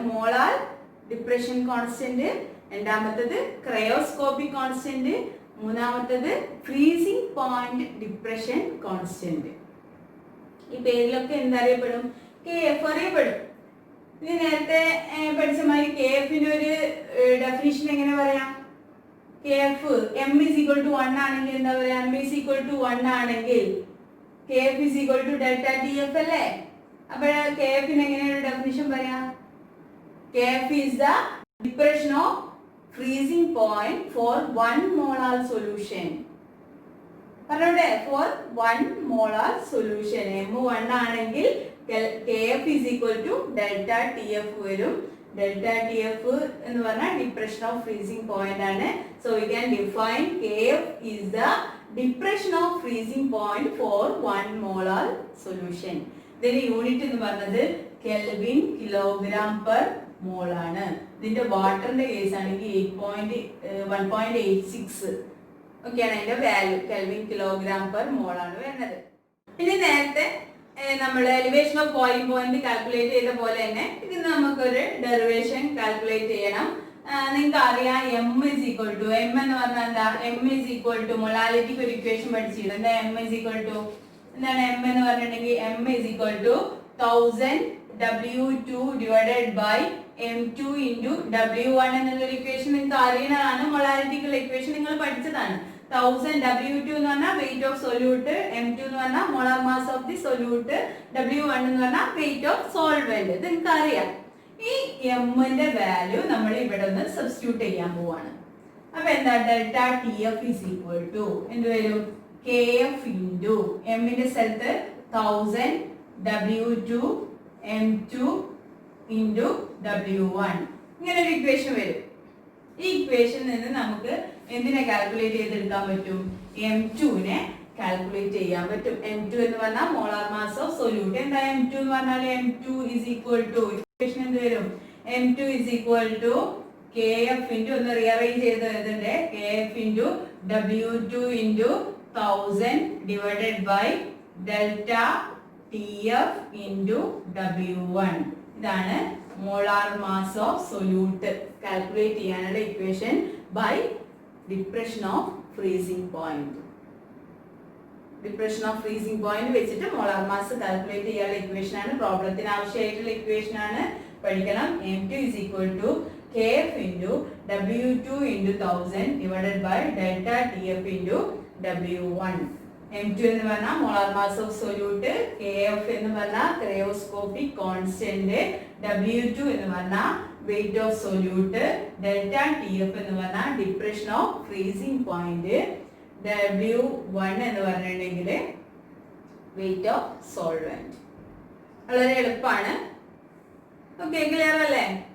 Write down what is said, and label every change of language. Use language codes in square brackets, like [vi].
[ml] Molar depression constant, രണ്ടാമത്തത് cryoscopic constant, മൂന്നാമത്തത് freezing point depression constant. ഈ പേരിലൊക്കെ എന്തറിയപ്പെടും, KF അറിയപ്പെടും. ഇനി നേരത്തെ പഠിച്ച മാതിരി KF-ന്റെ ഒരു ഡെഫിനിഷൻ എങ്ങനെ പറയാം, [en] KF M is equal to 1 [ml] ആണെങ്കിൽ എന്താ പറയാ, [en] M is equal to 1 [ml] ആണെങ്കിൽ [en] KF is equal to delta TF അല്ലേ? [ml] അപ്പോൾ KF ന് എങ്ങനെയാണ് ഡെഫിനിഷൻ പറയാം? [en] KF is the depression of freezing point for 1 molar solution. പറഞ്ഞോട്ടെ, for 1 molar solution. M1 ആണെങ്കിൽ KF is equal to delta TF വരും. Delta TF [ml] എന്ന് പറഞ്ഞാൽ [en] depression of freezing point ആണ്. So we can define KF is the depression of freezing point for 1 molar solution. [ml] ഇതിന്റെ unit എന്ന് പറഞ്ഞത് kelvin kilogram per mole ആണ്. ഇതിന്റെ വാട്ടറിന്റെ case ആണെങ്കിൽ 1.86 ഒക്കെയാണ് അതിന്റെ value. Kelvin kilogram per mole ആണ് വരുന്നത്. ഇനി നേരത്തെ നമ്മൾ elevation of boiling point calculate ചെയ്ത പോലെ തന്നെ ഇതിന് നമുക്കൊരു ഡെറിവേഷൻ കാൽക്കുലേറ്റ് ചെയ്യണം. നിങ്ങൾക്ക് അറിയാം [en] M is equal to, [ml] M എന്ന് പറഞ്ഞാൽ എന്താ? M is equal to മൊളാലിറ്റിക്ക് ഒരു ഇക്വേഷൻ പഠിച്ചിട്ടുണ്ട്. [en] എന്താ M is equal to? എന്താണ് M എന്ന് പറഞ്ഞിട്ടുണ്ടെങ്കിൽ M is equal to 1000 W2 divided by M2 into W1 [ml] എന്നുള്ളൊരു ഇക്വേഷൻ നിങ്ങൾക്ക് അറിയുന്നതാണ്. മൊളാലിറ്റിക്കുള്ള ഇക്വേഷൻ നിങ്ങൾ പഠിച്ചതാണ്. 1000 W2 എന്ന് പറഞ്ഞാൽ വെയിറ്റ് ഓഫ് സൊല്യൂട്ട്, M2 എന്ന് പറഞ്ഞാൽ molar mass of the solute, W1 എന്ന് പറഞ്ഞാൽ വെയിറ്റ് ഓഫ് സോൾവെന്റ്. ഇത് നിങ്ങൾക്ക് അറിയാം. ഈ M ന്റെ വാല്യൂ നമ്മൾ ഇവിടെ ഒന്ന് സബ്സ്റ്റിറ്റ്യൂട്ട് ചെയ്യാൻ പോവാണ്. അപ്പൊ എന്താ? [en] Delta TF is equal to എന്ത് വരും? KF into M ന്റെ സ്ഥലത്ത് 1000 W2 M2 into W1 [ml] ഇങ്ങനെ ഒരു ഇക്വേഷൻ വരും. ഈ ഇക്വേഷനിൽ നിന്ന് നമുക്ക് എന്തിനെ കാൽക്കുലേറ്റ് ചെയ്തെടുക്കാൻ പറ്റും? M2 നെ കാൽക്കുലേറ്റ് ചെയ്യാൻ പറ്റും. M2 എന്ന് പറഞ്ഞാൽ മോളാർ മാസ് ഓഫ് സൊല്യൂട്ട്. എന്താ M2 എന്ന് പറഞ്ഞാൽ? [en] M2 is equal to equation എന്ത് വരും? M2 is equal to KF into [ml] ഒന്ന് റീഅറേഞ്ച് ചെയ്ത് എഴുതണ്ടേ. [en] KF into W2 into 1000 divided by delta TF into W1. [ml] ഇതാണ് molar mass of solute calculate ചെയ്യാനുള്ള equation by depression of freezing point. Depression of freezing point വെച്ചിട്ട് molar mass calculate ചെയ്യാനുള്ള equation ആണ്. പ്രോബ്ലത്തിന് ആവശ്യമായിട്ടുള്ള equation ആണ്. പഠിക്കണം. [en] M2 is equal to KF into W2 into 1000 divided by delta TF into W1. [ml] M2 എന്ന് പറഞ്ഞാൽ molar mass of solute, KF എന്ന് പറഞ്ഞാൽ ക്രയോസ്കോപ്പിക് കോൺസ്റ്റന്റ്, W2 എന്ന് പറഞ്ഞാൽ weight of solute, delta TF എന്ന് പറഞ്ഞാൽ depression of freezing point, W1 എന്ന് പറഞ്ഞിട്ടുണ്ടെങ്കിൽ വെയിറ്റ് ഓഫ് സോൾവെന്റ്. വളരെ എളുപ്പമാണ്. ഓക്കെ, ക്ലിയർ അല്ലേ?